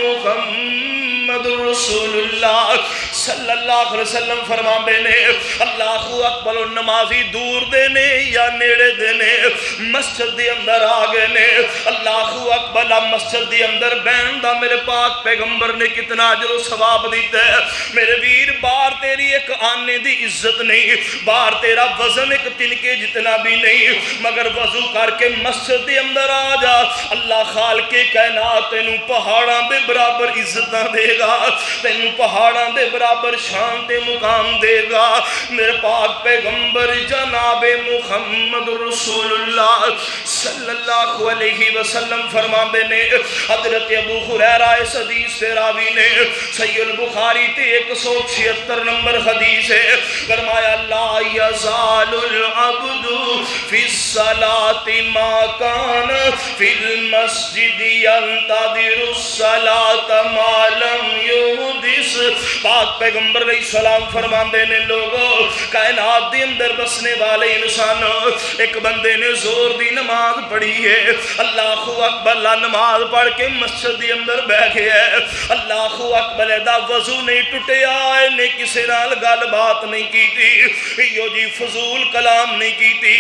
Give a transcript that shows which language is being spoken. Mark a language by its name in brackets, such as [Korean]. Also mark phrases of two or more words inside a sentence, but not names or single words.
[Punjabi] محمد رسول اللہ [Arabic] صلی اللہ علیہ وسلم [Punjabi] فرماندے نے [Arabic] اللہ اکبر [Punjabi] نمازی دور دے نے یا نیڑے دے نے مسجد دے اندر آ گئے نے [Arabic] اللہ اکبر [Punjabi] مسجد دے اندر بہن دا میرے پاک پیغمبر نے کتنا اجر و ثواب دیتا ہے میرے ویر بار تیری ایک آنے دی عزت نہیں بار تیرا وزن ایک تنکے جتنا بھی نہیں مگر وضو کر کے مسجد دے اندر آ جا اللہ خالق کائنات تینوں پہاڑاں دے برابر عزتاں دے گا تینوں پہاڑاں دے برابر شان تے مقام دے گا میرے پاک پیغمبر جناب محمد رسول اللہ [Arabic] صلی اللہ علیہ وسلم [Punjabi] فرماندے نے حضرت ابو ہریرہ اس حدیث سے راوی نے صحیح البخاری تے 176 نمبر حدیث ہے فرمایا [Arabic] لا یزال العبد فی الصلاة ما کان فی المسجد ینتظر الصلاة ما لم یحدث [Punjabi] پاک پیغمبر [Arabic] علیہ السلام [Punjabi] فرماندے نے لوگوں کائنات دے اندر بسنے والے انسان ایک بندے نے زور دی نماز پڑھی ہے [Arabic] اللہ اکبر [Punjabi] لا نماز پڑھ کے مسجد دے اندر بیٹھ گیا ہے [Arabic] اللہ اکبر [Punjabi] دا وضو نہیں ٹوٹیا نے کسی نال گل بات نہیں کی تھی یو جی فضول کلام نہیں کی تھی